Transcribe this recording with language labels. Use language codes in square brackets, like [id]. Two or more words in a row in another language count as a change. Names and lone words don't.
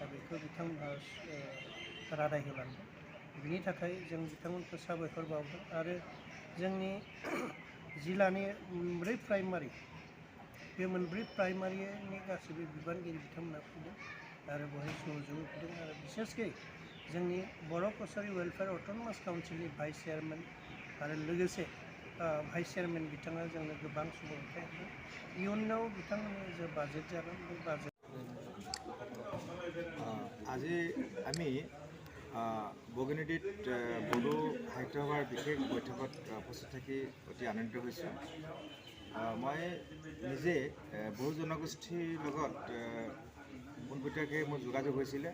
[brx] बेखौ बिथांमोनहा रादाय होलांदों बिनि थाखाय जों बिथांमोनखौ साबायखर बावदों आरो जोंनि जिल्लानि मोनब्रै प्राइमारि बे मोनब्रै प्राइमारिनि गासैबो बिबानगिरि बिथांमोना फैदों आरो बेवहाय सहयोग होदों आरो बिसेसकै जोंनि बर' कसारि वेलफेयार अट'नमास काउन्सिलनि [en] vice chairman [brx] आरो लोगोसे [en] vice chairman [brx] बिथाङा जोंनो गोबां सुबुरुन्थाय होदों इयुनाव बिथांमोननि जे बाजेट जागोन बे बाजेट [as] আজি আমি বগিনদীত বড়ো সাহিত্য সভাৰ বিশেষ বৈঠকত উপস্থিত থাকি অতি আনন্দিত হৈছোঁ। মই নিজে বড়ো জনগোষ্ঠীৰ লগত পোনপটীয়াকৈ মোৰ যোগাযোগ হৈছিলে।